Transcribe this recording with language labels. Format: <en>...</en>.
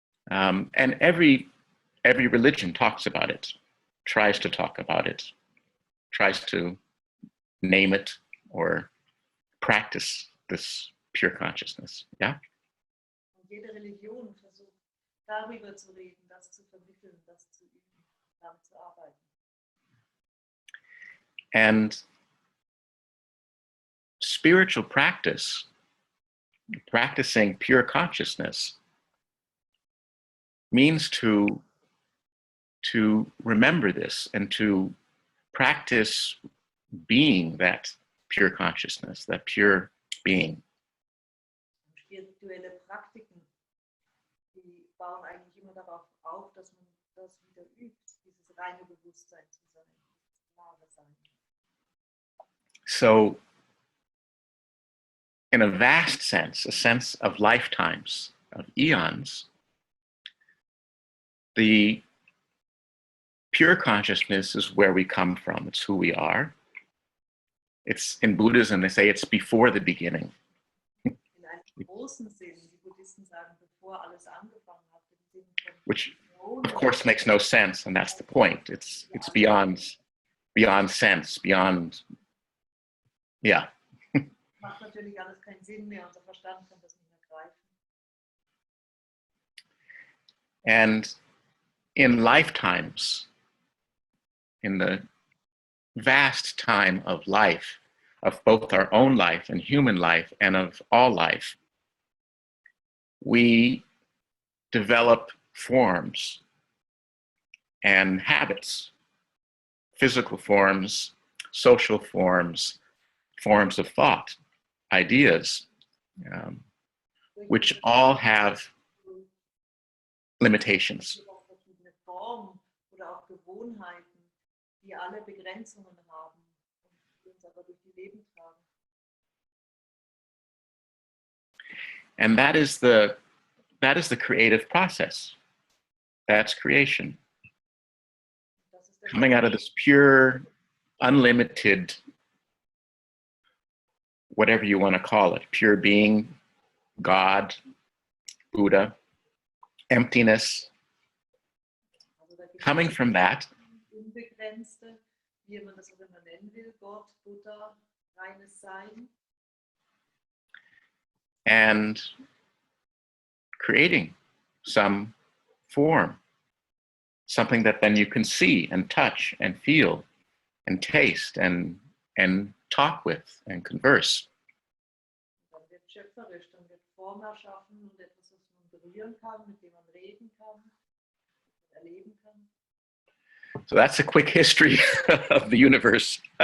<en>And every religion talks about it, tries to talk about it, tries to name it or practice this pure consciousness. Yeah?</en> <de>Und jede Religion versucht, darüber zu reden, das zu vermitteln, das zu üben, daran zu arbeiten.</de> <en>And spiritual practice, practicing pure consciousness, means to remember this and to practice being that pure consciousness, that pure being.</en> <de>Spirituelle Praktiken, die bauen eigentlich immer darauf auf, dass man das wieder übt, dieses reine Bewusstsein zu sein, dieses klare Sein.</de> <en>So, in a vast sense, a sense of lifetimes, of eons, the pure consciousness is where we come from. It's who we are. It's in Buddhism, they say it's before the beginning.</en> <de>In einem großen Sinn, die Buddhisten sagen, bevor alles angefangen hat, im Sinne von</de> <en>Which, of course, makes no sense, and that's the point. It's beyond sense, beyond, yeah.</en> <de>Macht natürlich alles keinen Sinn mehr, unser Verstand kann das nicht mehr greifen.</de> <en>And in lifetimes, in the vast time of life, of both our own life and human life and of all life, we develop forms and habits, physical forms, social forms, forms of thought, ideas, which all have limitations.</en> <de>Verschiedene Formen oder auch Gewohnheiten, die alle Begrenzungen haben und uns aber durch die Leben tragen.</de> <en>And that is the creative process. That's creation.</en> <de>Das ist der</de> <en>Coming out of this pure, unlimited, whatever you want to call it, pure being, God, Buddha, emptiness,</en> <de>also der</de> <en>coming from that,</en> <de>Unbegrenzte, wie man das auch immer nennen will, Gott, Buddha, reines Sein.</de> <en>and creating some form, something that then you can see and touch and feel and taste and talk with and converse.</en> <de>Dann wird schöpferisch, dann wird Form erschaffen und etwas, was man berühren kann, mit dem man reden kann, erleben kann.</de> <en>So that's a quick history of the universe.</en>